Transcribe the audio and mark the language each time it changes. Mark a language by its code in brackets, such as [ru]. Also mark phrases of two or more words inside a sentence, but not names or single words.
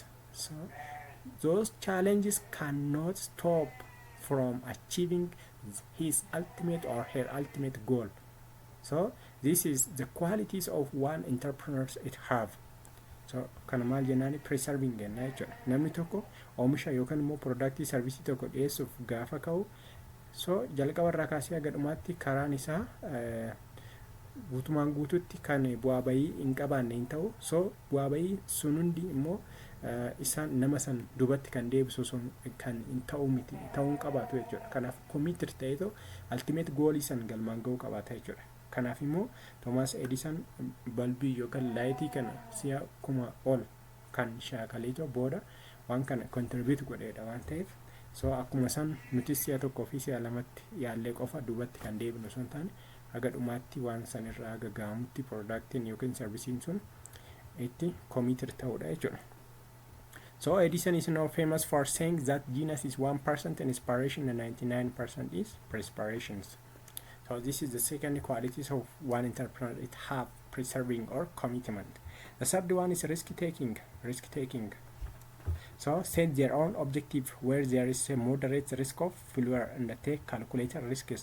[en] So those challenges cannot stop from achieving his ultimate or her ultimate goal. So this is the qualities of one entrepreneur it have. [om] So kana maal jennaani preserving jenna jechuudha. Namni tokko oomisha yookaan immoo [en] product service [om] tokko dhiyeessuuf gaafa ka'u, so jalqaba irraa kaasee haga dhumaatti karaan isaa guutumaan guututti kan bu'aa bayii hin qabaanne hin ta'u. So bu'aa bayii sun hundi immoo isaan nama san dubatti kan deebisu sun kan hin ta'u miti ta'uun qabaatu jechuudha. Kanaaf committed ta'eetu [en] ultimate goal [om] isan galmaan ga'uu qabaata jechuudha. Kanaaf immoo Thomas Edison balbii yookaan laayitii kana si'a kuma ol kan shaakaleetu booda waan kana contribute godheedha waan ta'eef, so akkuma san nuti si'a tokkoo fi si'a lamatti yaallee qofa dubatti kan deebinu sun taane haga dhumaatti waan san irraa haga ga'amutti productiin yookaan servisiin sun itti committed ta'uudha jechuudha. [en] So Edison is now famous for saying that genius is 1% inspiration and 99% is perspirations. So this is the second qualities of one entrepreneur. It have preserving or commitment. The third one is risk taking. So set their own objective where there is a moderate risk of failure and take calculated risks.